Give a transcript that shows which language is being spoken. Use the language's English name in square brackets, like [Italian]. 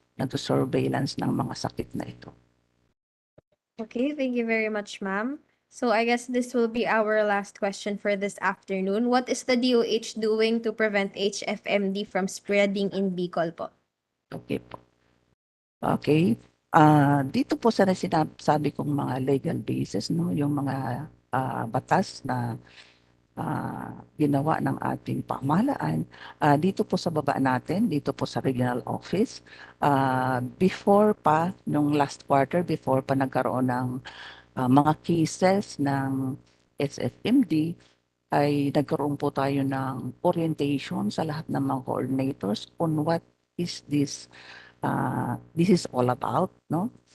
[Filipino] Nagsusurveillance ng mga sakit na ito. [English] Okay, thank you very much, ma'am. So I guess this will be our last question for this afternoon. What is the DOH doing to prevent HFMD from spreading in Bicol po? Okay po. Okay. [Filipino] Dito po sa sinasabi kong mga legal basis, no, yung mga batas na ginawa ng ating pamahalaan, dito po sa baba natin, dito po sa regional office, before pa, nung last quarter, before pa nagkaroon ng mga cases ng SFMD, ay nagkaroon po tayo ng orientation sa lahat ng mga coordinators [English] on what is this is all about, [Filipino] no?